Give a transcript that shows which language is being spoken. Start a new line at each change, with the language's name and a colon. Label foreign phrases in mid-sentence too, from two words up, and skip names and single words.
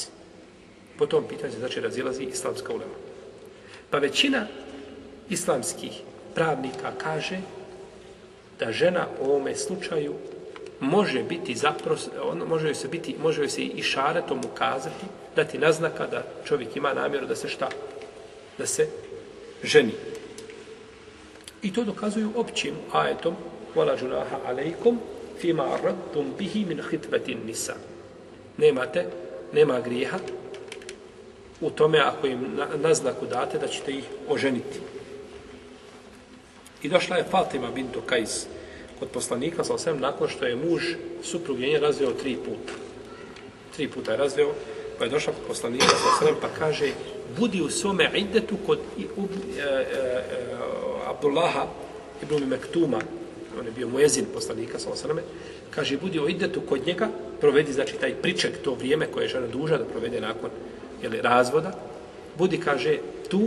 Bosnian: Po tom pitanju se znači razilazi islamska ulema. Pa većina islamskih pravnika kaže da žena u ovome slučaju može joj se i šaretom ukazati, dati naznaka da čovjek ima namjeru da se šta? Da se ženi. I to dokazuju općim ajetom
Arabic: وَلَا جُنَاهَ عَلَيْكُمْ فِيمَا أَرَدْتُمْ بِهِ مِنْ خِطْبَةِ النِّسَا.
Bosnian: Nema grijeha u tome ako im naznaku date da ćete ih oženiti. I došla je Fatima bintu Kajs kod poslanika, nakon što je muž suprug njen razveo 3 puta. 3 puta je razveo, pa je došla kod poslanika, pa kaže, budi u svome iddetu kod Abdullaha ibn Mektuma, on je bio muezin poslanika, kaže, budi u iddetu kod njega, provedi, znači, taj priček, to vrijeme koje je žena dužna da provede nakon razvoda, budi, kaže, tu.